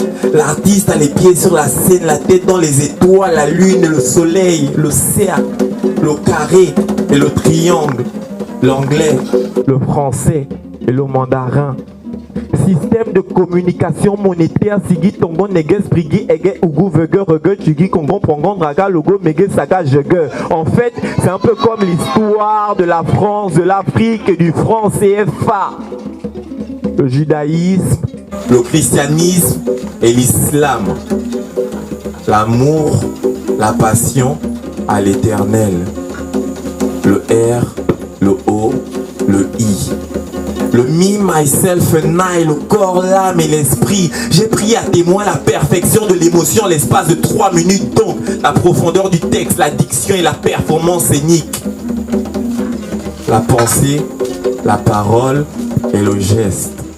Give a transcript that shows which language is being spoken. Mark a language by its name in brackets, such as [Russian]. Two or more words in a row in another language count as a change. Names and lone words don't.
[French] L'artiste a les pieds sur la scène, la tête dans les étoiles, la lune, le soleil, le cercle, le carré et le triangle. L'anglais, le français et le mandarin. Système de communication monétaire, Sigi Tongo Neges Prigi Ege Ugu Vege Rege Chugi Kongon Pongon Draga Logo Mege Saga Jege. En fait, c'est un peu comme l'histoire de la France, de l'Afrique et du franc CFA. Le judaïsme, le christianisme et l'islam. L'amour, la passion à l'éternel. Le R, le O, le I. [English] Le me, myself and I, [French] le corps, l'âme et l'esprit. J'ai pris à témoin la perfection de l'émotion en l'espace de 3 minutes. Donc, la profondeur du texte, la diction et la performance scénique. La pensée, la parole et le geste.